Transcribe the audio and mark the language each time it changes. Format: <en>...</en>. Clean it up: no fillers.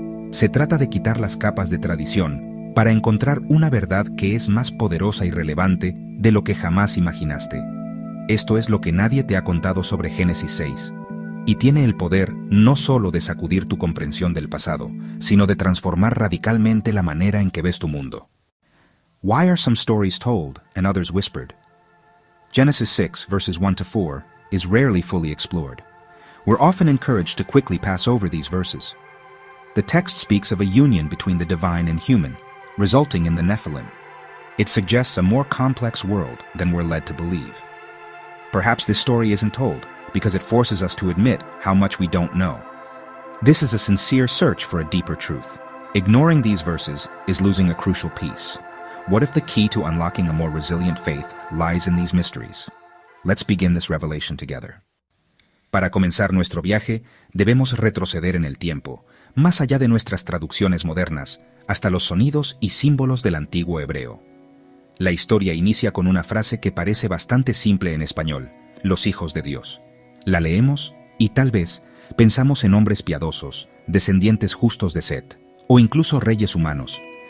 <es>Se trata de quitar las capas de tradición para encontrar una verdad que es más poderosa y relevante de lo que jamás imaginaste. Esto es lo que nadie te ha contado sobre Génesis 6. Y tiene el poder no solo de sacudir tu comprensión del pasado, sino de transformar radicalmente la manera en que ves tu mundo.</es> <en>Why are some stories told and others whispered? Genesis 6, verses 1 to 4, is rarely fully explored. We're often encouraged to quickly pass over these verses. The text speaks of a union between the divine and human, resulting in the Nephilim. It suggests a more complex world than we're led to believe. Perhaps this story isn't told, because it forces us to admit how much we don't know. This is a sincere search for a deeper truth. Ignoring these verses is losing a crucial piece. What if the key to unlocking a more resilient faith lies in these mysteries? Let's begin this revelation together.</en> <es>Para comenzar nuestro viaje, debemos retroceder en el tiempo, más allá de nuestras traducciones modernas, hasta los sonidos y símbolos del antiguo hebreo. La historia inicia con una frase que parece bastante simple en español: los hijos de Dios. La leemos y tal vez pensamos en hombres piadosos, descendientes justos de Set, o incluso reyes humanos.</es>